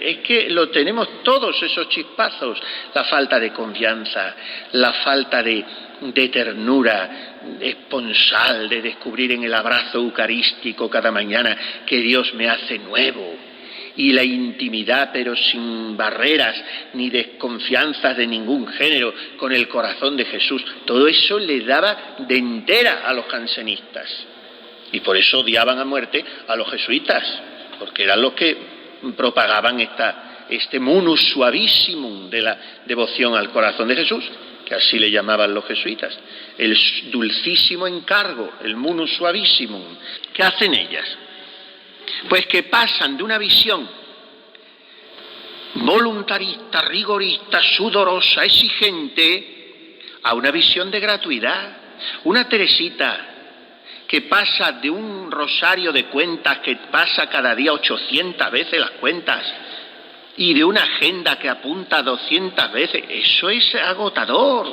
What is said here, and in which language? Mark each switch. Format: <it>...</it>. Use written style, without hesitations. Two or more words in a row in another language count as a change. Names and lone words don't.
<es>es que lo tenemos todos esos chispazos, la falta de confianza, la falta de ternura esponsal, de descubrir en el abrazo eucarístico cada mañana que Dios me hace nuevo, y la intimidad, pero sin barreras ni desconfianzas de ningún género, con el corazón de Jesús. Todo eso le daba de entera a los jansenistas, y por eso odiaban a muerte a los jesuitas, porque eran los que propagaban este</es> <la>munus suavissimum</la> <es>de la devoción al corazón de Jesús, que así le llamaban los jesuitas, el dulcísimo encargo, el</es> <la>munus suavissimum.</la> <es>¿Qué hacen ellas? Pues que pasan de una visión voluntarista, rigorista, sudorosa, exigente, a una visión de gratuidad. Una Teresita que pasa de un rosario de cuentas que pasa cada día 800 veces las cuentas y de una agenda que apunta 200 veces, eso es agotador.</es>